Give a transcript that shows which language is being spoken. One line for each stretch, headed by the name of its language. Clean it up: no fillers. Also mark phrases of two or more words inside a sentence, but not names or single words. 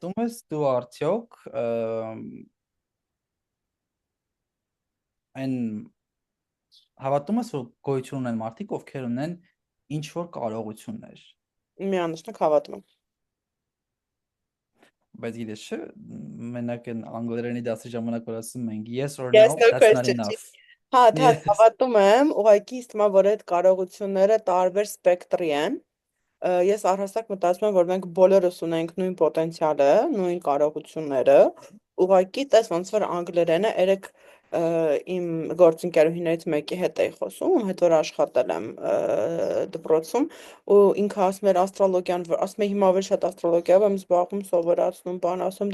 Armenian: հավատում ես դու արդյոք այն հավատում ես որ գոյություն ունեն մարդիկ ովքեր ունեն ինչ որ կարողություններ, Միանշանակ հավատում եմ։ բայց գիտես չէ, մենակ այն անգլերենի դասի ժամանակ որ ասում ենք
English: yes or Yes, no, no that's not
Armenian: question չի։
English: enough։
Armenian: Հա, դա
English: Yes։
Armenian: հավատում եմ, ուղղակի ինձ թվում է, որ այդ կարողությունները տարբեր սպեկտրի են։ Ես առհասարակ մտածում եմ, որ մենք բոլորս ունենք նույն պոտենցիալը, նույն կարողությունները։ Ուղղակի տես ոնց որ անգլերենը երեք իմ գործընկերուհիներից մեկի հետ էի խոսում, ում հետ որ աշխատել եմ դպրոցում, ու ինքը ասում էր աստրոլոգիան, ասում է հիմա ավելի շատ աստրոլոգիայով եմ զբաղվում, սովորացնում, բան, ասում